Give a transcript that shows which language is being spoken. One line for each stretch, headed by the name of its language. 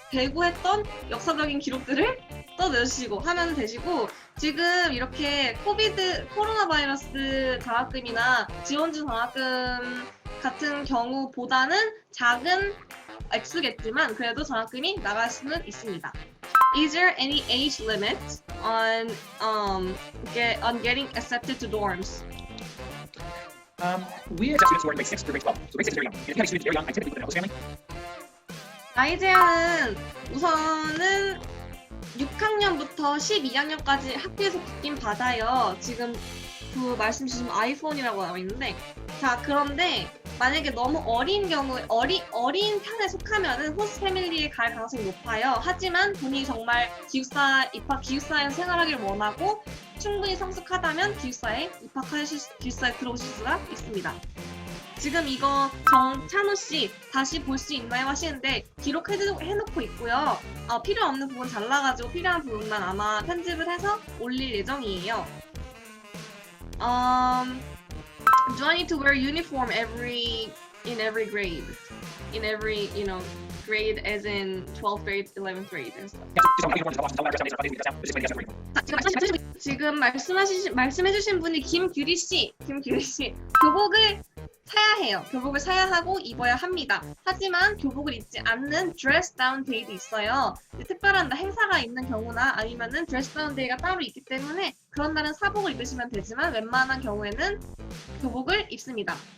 Korean: 배구했던 역사적인 기록들을 써내주시고 하면 되시고 지금 이렇게 코로나 바이러스 장학금이나 지원주 장학금 같은 경우보다는 작은 액수겠지만 그래도 장학금이 나갈 수는 있습니다.
English: Is there any age limit on getting accepted to dorms? we accept students who are in grade 6 through grade 12. So grade 6 is very young. And if you have students very young, I typically put them in a host family.
Korean: 나이 제한은 우선은 6학년부터 12학년까지 학교에서 받긴 받아요. 지금 그 말씀 주신 아이폰이라고 나와 있는데 자 그런데 만약에 너무 어린 경우에 어린 편에 속하면은 호스트 패밀리에 갈 가능성이 높아요. 하지만 본인이 정말 기숙사에서 생활하기를 원하고 충분히 성숙하다면 기숙사에 들어오실 수가 있습니다. 지금 이거 정찬우 씨 다시 볼 수 있나요 하시는데 기록해놓고 있고요. 필요 없는 부분 잘라가지고 필요한 부분만 아마 편집을 해서 올릴 예정이에요.
English: Do I need to wear uniform in every grade? In every, grade as in 12th grade, 11th grade and stuff. Yeah, just don't uniforms, tell them our address on Fridays, we got that for you.
Korean: 지금 말씀해주신 분이 김규리 씨, 교복을 사야 해요. 교복을 사야 하고 입어야 합니다. 하지만 교복을 입지 않는 dress down day도 있어요. 특별한 행사가 있는 경우나 아니면은 dress down day가 따로 있기 때문에 그런 날은 사복을 입으시면 되지만 웬만한 경우에는 교복을 입습니다.